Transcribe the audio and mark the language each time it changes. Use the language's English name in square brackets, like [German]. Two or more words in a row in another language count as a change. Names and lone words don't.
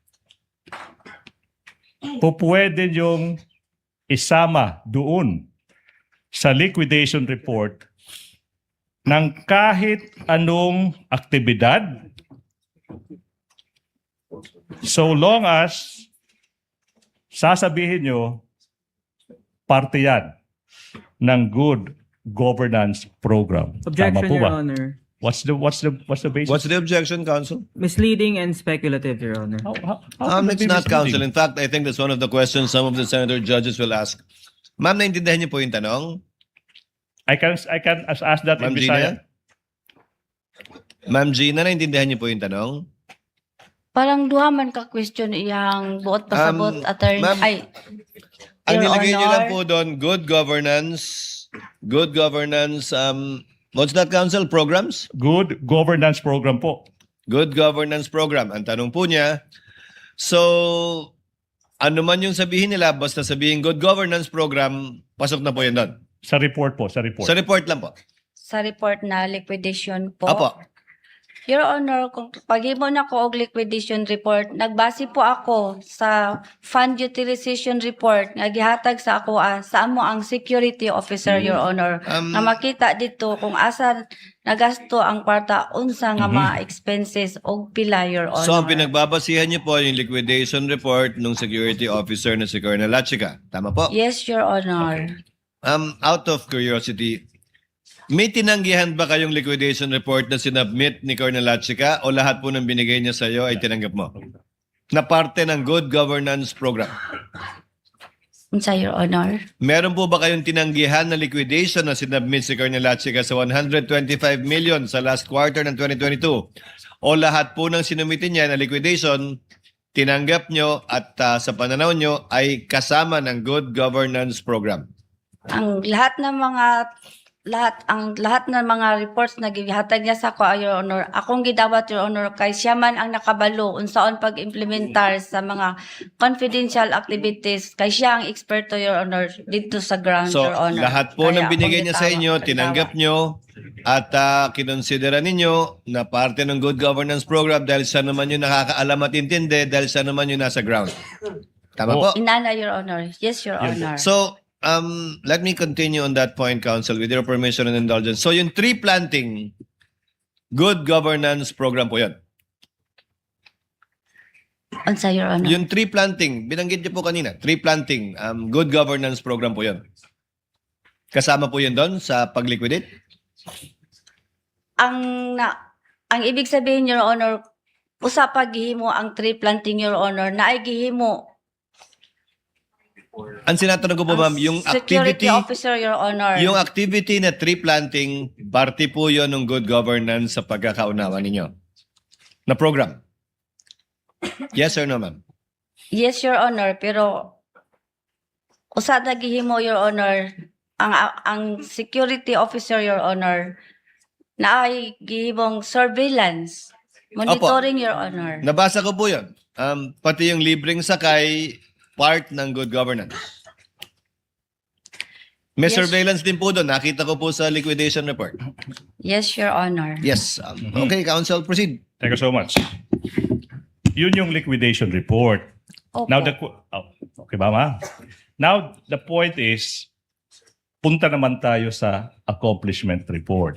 [Filipino] pwede yung isama doon sa [English] liquidation report [Filipino] ng kahit anong aktibidad [English] so long as [Filipino] sasabihin nyo parte yan ng [English] good governance program. Objection, [Filipino] Tama po [English] Your [Filipino] ba? [English] Honor. What's the basis? What's the objection, Counsel? Misleading and speculative, Your Honor. How can it It's be not, Counsel. misleading? In fact, I think that's one of the questions some of the senator judges will ask. [Filipino] Ma'am, naintindihan niyo po yung tanong? [English] I can ask that in Ma'am Bisaya. Gina? [Filipino] Ma'am Gina, naintindihan niyo po yung tanong? [Cebuano] Parang duha man ka question iyang buot pasabot attorney. ma'am, Ay, [Filipino] Ang [English] Your [Filipino] nilagay niyo [English] Honor. [Filipino] lang po doon, [English] good governance, what's that, Counsel? Programs? Good governance program po. Good governance program. [Filipino] Ang tanong po niya, so, ano man yung sabihin nila, basta sabihin [English] good governance program, [Filipino] pasok na po yun doon. Sa report po, sa report. Sa report lang po. Sa report na liquidation po. Apo. [English] Your Honor, [Cebuano] kung paghimo na ko og [English] liquidation report, [Cebuano] nagbase po ako sa [English] fund utilization report [Cebuano] nga gihatag sa ako sa amo ang [English] security officer, Your Honor. [Cebuano] Na makita dito kung asa nagasto ang kwarta unsa nga mga expenses og pila, [English] Your Honor. [Filipino] So, ang pinagbabasihan niyo po yung [English] liquidation report [Filipino] ng [English] security officer [Filipino] na si Colonel Lachica. Tama po? [English] Yes, Your Honor. Out of curiosity, [Filipino] may tinanggihan ba kayong [English] liquidation report [Filipino] na sinubmit ni Colonel Lachica o lahat po ng binigay niya sa iyo ay tinanggap mo? Na parte ng [English] good governance program. [Cebuano] Unsa, [English] Your Honor? [Filipino] Meron po ba kayong tinanggihan na liquidation na sinubmit si Colonel Lachica sa 125 million sa [English] last quarter [Filipino] ng 2022? O lahat po ng sinumitin niya na liquidation, tinanggap nyo at sa pananaw nyo ay kasama ng [English] good governance program? [Cebuano] Ang lahat ng mga lahat ng mga reports na gihatag niya sa ko, [English] Your Honor, [Cebuano] akong gidawat, [English] Your Honor, [Cebuano] kay siya man ang nakabalo unsaon pag-implementar sa mga [English] confidential activities, [Cebuano] kay siya ang eksperto, [English] Your Honor, [Filipino] dito sa ground, So, [English] Your Honor. [Filipino] lahat po [Cebuano] Kaya [Filipino] ng binigay [Cebuano] akong [Filipino] niya sa [Cebuano] gitawat, [Filipino] inyo, tinanggap nyo, at kinonsidera ninyo na parte ng [English] good governance program [Filipino] dahil siya naman yung nakakaalam at intindi, dahil siya naman yung nasa ground. Tama po? [Cebuano] Inana, [English] Your Honor. Yes, Your Honor. So, let me continue on that point, Council, with your permission and indulgence. [Filipino] So, yung [English] tree planting, good governance program [Filipino] po yan. [Cebuano] Unsa, [English] Your Honor? [Filipino] Yung [English] tree planting, [Filipino] binanggit niyo po kanina, [English] tree planting, good governance program [Filipino] po yan. Kasama po yun doon sa pag-liquidate? Ang ibig sabihin, [English] Your Honor, [Cebuano] usa pa gihimo ang [English] tree planting, Your Honor, [Cebuano] na ay gihimo [Filipino] Ang sinatanong ko po, ma'am, yung [English] security [Filipino] activity, [English] officer, Your Honor. [Filipino] yung activity na [English] tree planting, [Filipino] parte po yun ng [English] good governance [Filipino] sa pagkakaunawa ninyo na program. [English] Yes or no, ma'am? Yes, Your Honor, [Cebuano] pero usa na gihimo, [English] Your Honor, ang security officer, Your Honor, [Cebuano] na ay gihimong [English] surveillance, monitoring, Your Honor. [Filipino] Nabasa ko po yun. Pati yung libreng sakay, part ng [English] good governance. [Filipino] May [English] Yes. [Filipino] surveillance din po doon. Nakita ko po sa [English] liquidation report. Yes, Your Honor. Yes. Okay, Council, proceed. Thank you so much. [Filipino] Yun yung liquidation report. Opo. Now, okay ba, ma? [English] Now, the point is, [Filipino] punta naman tayo sa [English] accomplishment report.